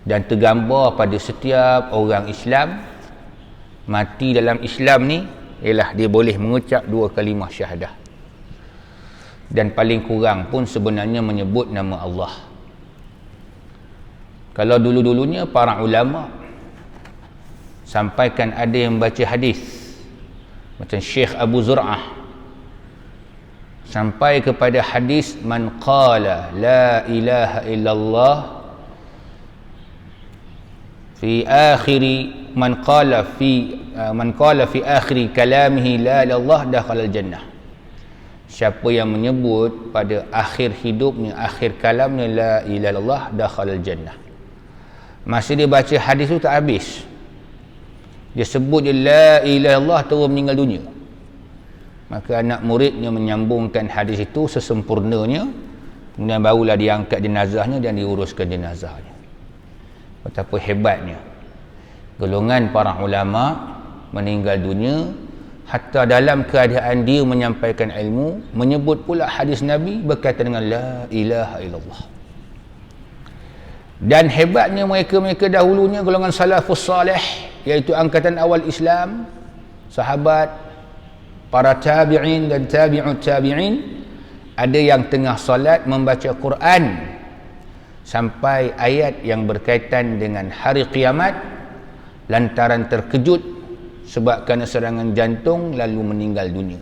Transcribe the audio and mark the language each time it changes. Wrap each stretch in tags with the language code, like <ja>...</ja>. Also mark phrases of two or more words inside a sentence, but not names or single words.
<ms>dan tergambar pada setiap orang Islam mati dalam Islam ni ialah dia boleh mengucap 2 kalimah syahadah, dan paling kurang pun sebenarnya menyebut nama Allah. Kalau dulu-dulunya para ulama sampaikan ada yang baca hadis macam Syekh Abu Zur'ah sampai kepada hadis</ms> <ar>من قال لا إله إلا الله في آخر من قال في آخر كلامه لا إله الله دخل الجنة.</ar> <ms>Siapa yang menyebut pada akhir hidupnya, akhir kalamnya</ms> <ar>لا إله إلا الله دخل الجنة.</ar> <ms>Masa dia baca hadis tu tak habis, dia sebut je</ms> <ar>لا إله إلا الله</ar> <ms>terus meninggal dunia. Maka anak muridnya menyambungkan hadis itu sesempurnanya, kemudian barulah diangkat jenazahnya dan diuruskan jenazahnya. Betapa hebatnya golongan para ulama meninggal dunia hatta dalam keadaan dia menyampaikan ilmu, menyebut pula hadis Nabi berkaitan dengan</ms> <ar>لا إله إلا الله.</ar> <ms>Dan hebatnya mereka-mereka dahulunya, golongan</ms> <ar>السلف الصالح,</ar> <ms>iaitu angkatan awal Islam, sahabat, para tabi'in dan</ms> <ar>تابع التابعين,</ar> <ms>ada yang tengah solat membaca Quran sampai ayat yang berkaitan dengan hari kiamat, lantaran terkejut sebab kerana serangan jantung lalu meninggal dunia.</ms>